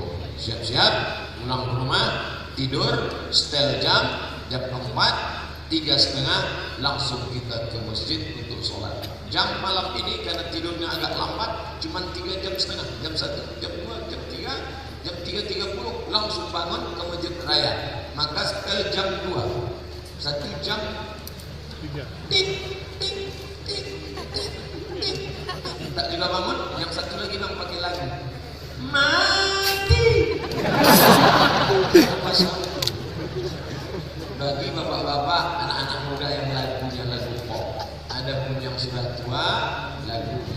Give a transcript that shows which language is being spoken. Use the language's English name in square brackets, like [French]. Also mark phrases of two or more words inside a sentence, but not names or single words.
[Indonesian] Siap-siap pulang ke rumah, tidur, setel jam 4, 3:30 langsung kita ke masjid untuk sholat. Jam malam ini karena tidurnya agak lambat, cuma 3 jam setengah, jam 1, jam 2, jam 3, jam 3:30 langsung bangun ke masjid raya. Maka setel jam 2, 1 jam tik tik tik tik tik, tak juga bangun, yang satu lagi bang pakai lagu mati. Bagi bapak-bapak, anak-anak muda yang punya lagu pop, ada pun yang sudah tua, lagu